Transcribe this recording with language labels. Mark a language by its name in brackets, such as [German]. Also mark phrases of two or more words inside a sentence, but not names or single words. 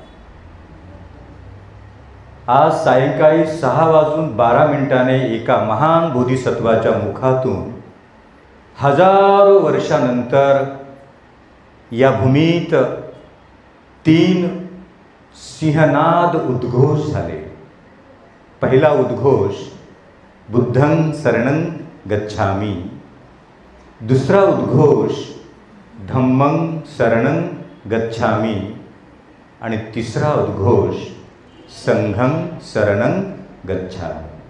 [Marathi] आज सायंकाळी 6:12 एका महान बोधिसत्वाच्या मुखातून हजारो वर्षानंतर या भूमीत 3 सिंहनाद उद्घोष झाले। पहिला उद्घोष [Pali] बुद्धं शरणं गच्छामि, [Marathi] दुसरा उद्घोष [Pali] धम्मं शरणं गच्छामि [Marathi] आणि तिसरा उद्घोष [Pali] संघं शरणं गच्छामि।